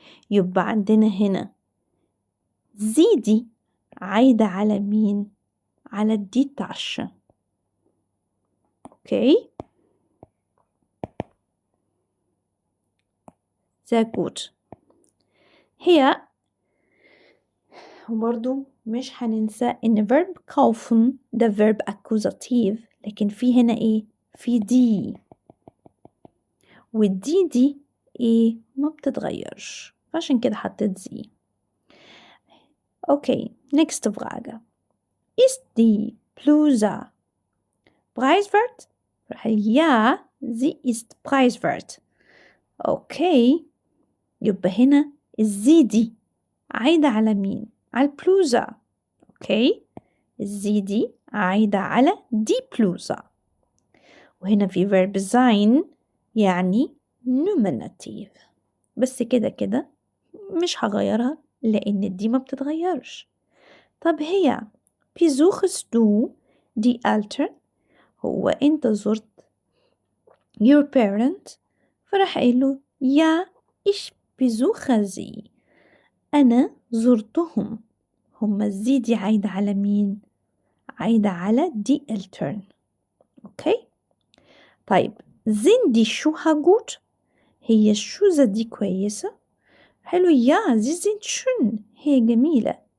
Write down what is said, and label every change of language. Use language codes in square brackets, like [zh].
[ar] يبقى عندنا هنا زي دي عايدة على مين؟ على دي تاشا. [de] اوكي sehr gut. [ar] هي وبرضو مش هننسى ان verb kaufen ده verb accusative لكن في هنا ايه؟ في دي والدي دي ايه؟ ما بتتغيرش عشان كده حطيت زي. [de] اوكي next Frage. Ist die Bluse preiswert؟ ja sie ist preiswert. [ar] اوكي يبقى هنا الزي دي عايدة على مين؟ على البلوزة. اوكي الزي دي عايدة على دي بلوزة. وهنا في verb sein يعني nominative بس كده كده مش هغيرها لأن دي ما بتتغيرش. طب هي [de] besuchst du die Eltern؟ [ar] هو انت زرت [en] your parent؟ [ar] فراح قايله [de] ja ich besuche sie. [ar] أنا زرتهم. هما الزي دي عايدة على مين؟ عايدة على دي Eltern. أوكي طيب [de] sind die Schuhe gut؟ [ar] هي الشوزة دي كويسة؟ حلو يا [de] sie sind schön [ar] هي جميلة.